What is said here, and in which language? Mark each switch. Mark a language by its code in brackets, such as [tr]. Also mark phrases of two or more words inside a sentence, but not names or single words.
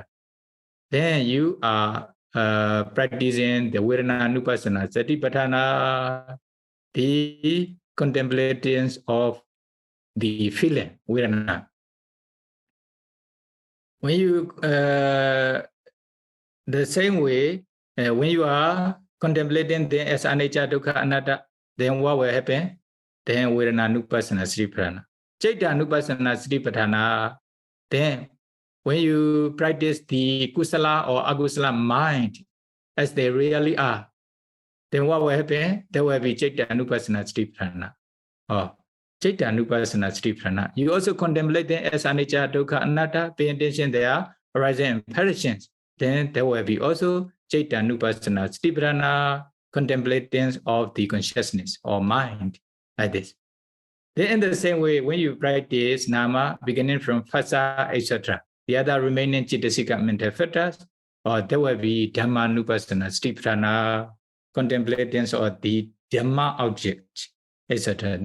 [en] Then you are practicing the [pi] Vedana-nupassana Satipatthana, [en] the contemplations of the feeling, Vedana. When you, the same way, when you are contemplating them as [pi] anicca, dukkha, anatta, [en] then what will happen? [pi] Then Vedana-nupassana Satipatthana. Citta-nupassana Satipatthana, [en] then when you practice the kusala or agusala mind as they really are, then what will happen? There will be [pi] Citta-nupassana Satipatthana. [en] Oh, [pi] Citta-nupassana Satipatthana. [en] You also contemplate them as [pi] anicca, dukkha, anatta, [en] pay attention there, arising impressions. Then there will be also [pi] Citta-nupassana Satipatthana, [en] contemplations of the consciousness or mind, like this. Then in the same way, when you practice Nama, beginning from Phassa, etc., the other remaining Cittasika mental factors, or there will be [pi] Dhamma-nupassana Satipatthana, [en] contemplations of the Dhamma object, etc.